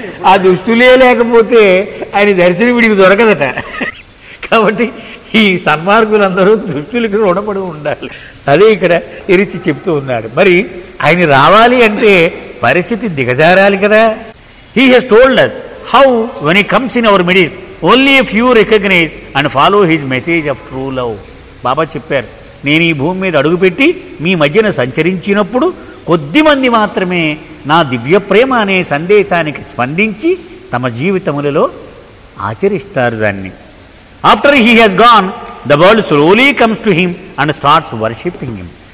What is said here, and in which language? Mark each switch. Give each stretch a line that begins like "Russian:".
Telugu: ఆ దుష్టులే లేకపోతే ఆయన దర్శనం వీడికి దొరకదట. కాబట్టి ఈ సన్మార్గులందరూ దుష్టులకి రుణపడి ఉండాలి. అదే ఇక్కడ ఎరిచి చెప్తూ ఉన్నాడు. మరి ఆయన రావాలి అంటే పరిస్థితి దిగజారాలి కదా.
English: He has told us how when he comes in our midst only a few recognize and follow his message of true love.
Telugu: బాబా చెప్పారు, నేను ఈ భూమి మీద అడుగుపెట్టి మీ మధ్యన సంచరించినప్పుడు కొద్దిమంది మాత్రమే నా దివ్య ప్రేమ అనే సందేశానికి స్పందించి తమ జీవితములలో ఆచరిస్తారు దాన్ని.
English: After he has gone the world slowly comes to him and starts worshipping him.